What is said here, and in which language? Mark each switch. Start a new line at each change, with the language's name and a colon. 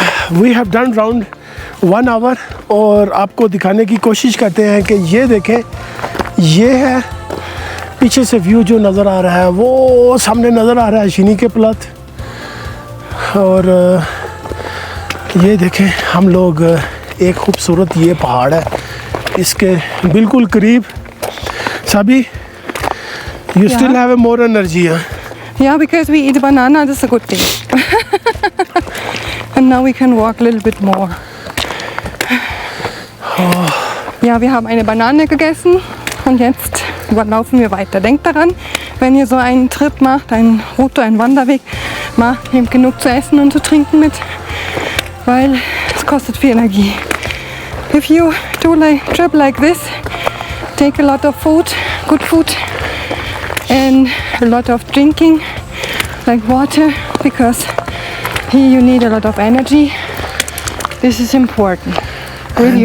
English: We have done round 1 hour
Hindi: और आपको दिखाने की कोशिश करते हैं कि ये देखें, ये है पीछे से व्यू जो नज़र आ रहा है, वो सामने नज़र आ रहा है शिनी के प्लात। और ये देखें हम लोग एक खूबसूरत ये पहाड़ है, इसके बिल्कुल करीब।
English: सभी you still have a more energy, huh? Yeah, because we eat banana, that's a good thing. And now we can walk a little bit more.
German: Ja, wir haben eine Banane gegessen und jetzt laufen wir weiter. Denkt daran, wenn ihr so einen Trip macht, einen Route, einen Wanderweg macht, nehmt genug zu essen und zu trinken mit, weil es kostet viel Energie.
English: If you do a trip like this, take a lot of food, good food, and a lot of drinking, like water, because here you need a lot of energy. This is important, really